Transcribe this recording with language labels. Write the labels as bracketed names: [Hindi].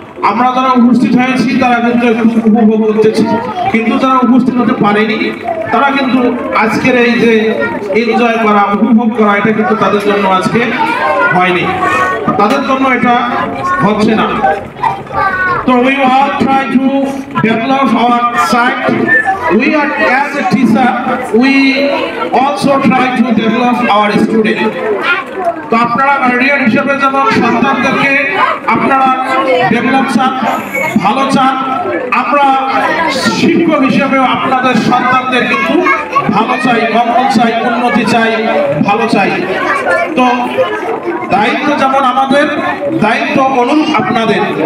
[Bangla] আমরা যারা উপস্থিত হয়েছি তারা কিন্তু উপভোগ করতেছি, কিন্তু যারা উপস্থিত হতে পারেনি তারা কিন্তু আজকের এই যে এনজয় করা, উপভোগ করা, এটা কিন্তু তাদের জন্য আজকে হয়নি, তাদের জন্য এটা হচ্ছে না। [English] তো we all try to develop our side. We are, as a teacher, we also try to develop our student. [Bangla] তো আপনারা গার্ডিয়ান হিসেবে যেমন সন্তানদেরকে আপনারা ডেভেলপ চান, ভালো চান, আমরা শিক্ষক হিসেবেও আপনাদের সন্তানদের কিন্তু ভালো চাই, মঙ্গল চাই, উন্নতি চাই, ভালো চাই। তো দায়িত্ব যেমন আমাদের, দায়িত্ব অনুরূপ আপনাদের।